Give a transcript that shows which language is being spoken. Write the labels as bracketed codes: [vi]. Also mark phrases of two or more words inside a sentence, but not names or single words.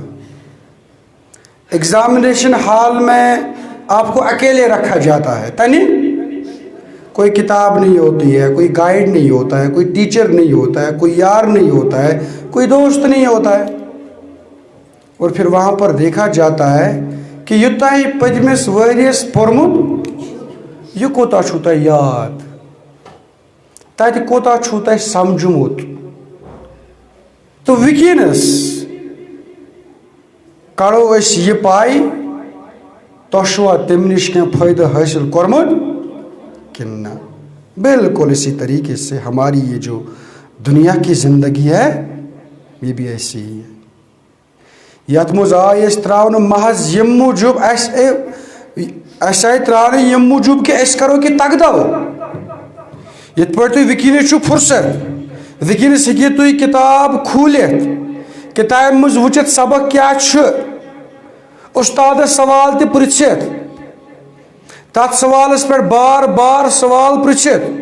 [en] examination hall [ur] میں آپ کو اکیلے رکھا جاتا ہے, تنی کوئی کتاب نہیں ہوتی ہے, کوئی گائیڈ نہیں ہوتا ہے, کوئی ٹیچر نہیں ہوتا ہے, کوئی یار نہیں ہوتا ہے, کوئی دوست نہیں ہوتا ہے. اور پھر وہاں پر دیکھا جاتا ہے کہ [ks] یوتاہ ہی پٔتمِس ؤریَس پوٚرمُت یہ کوتاہ چھُو تۄہہِ یاد, تتہِ کوتاہ چھُو تۄہہِ سمجھمُت. تو وٕنکیٚنس کڑو أسۍ یہِ پاے تۄہہِ چھُوا تمہِ نِش کینٛہہ فٲیدٕ حٲصِل کوٚرمُت کِنہٕ نہ. [ur] بالکل اسی طریقے سے ہماری یہ جو دنیا کی زندگی ہے یہ بھی ایسی ہی ہے. [ks] یتھ منٛز آے أسۍ ترٛاونہٕ محض ییٚمہِ موٗجوٗب اَسہِ آیہِ ترٛاونہٕ ییٚمہِ موٗجوٗب کہِ أسۍ کَرو کہِ تگدو. یِتھ پٲٹھۍ تُہۍ وٕنکیٚنس چھُو فرصت, وٕنکیٚنس ہیٚکِو تُہۍ کِتاب کھوٗلِتھ, کِتابہِ منٛز وٕچھِتھ سبق کیٛاہ چھُ, اُستادس سوال تہِ پرٛژھِتھ, تتھ سوالس پٮ۪ٹھ بار بار سوال پرٛژھِتھ.